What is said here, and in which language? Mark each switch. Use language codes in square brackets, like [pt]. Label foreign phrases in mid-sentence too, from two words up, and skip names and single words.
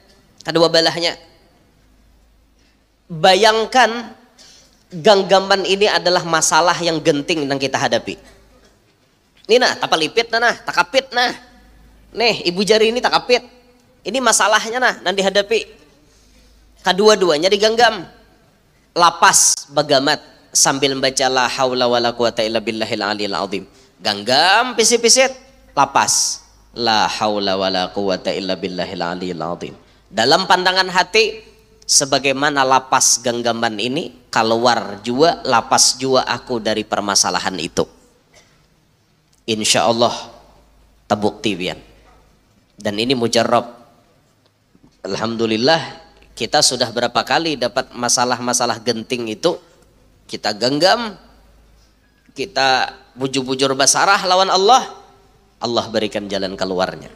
[id] Bayangkan genggaman ini adalah masalah yang genting yang kita hadapi. [bjn] Ini nah, tapa lipit nah, takapit nah, nih ibu jari ini takapit, ini masalahnya nah, nanti dihadapi. Kedua-duanya digenggam, lapas bagamat sambil membaca [ar] la haula wala quwata illa billahil aliyil azim. [bjn] Genggam pisit-pisit, lapas [ar] la haula wala quwata illa billahil aliyil azim. [id] Dalam pandangan hati, sebagaimana lapas genggaman ini, keluar jua lapas jua aku dari permasalahan itu. [ar] Insya Allah [bjn] terbukti pian. [id] Dan ini mujarab. Alhamdulillah, kita sudah berapa kali dapat masalah-masalah genting itu, kita genggam, kita [bjn] bujur-bujur basarah lawan [id] Allah, Allah berikan jalan keluarnya.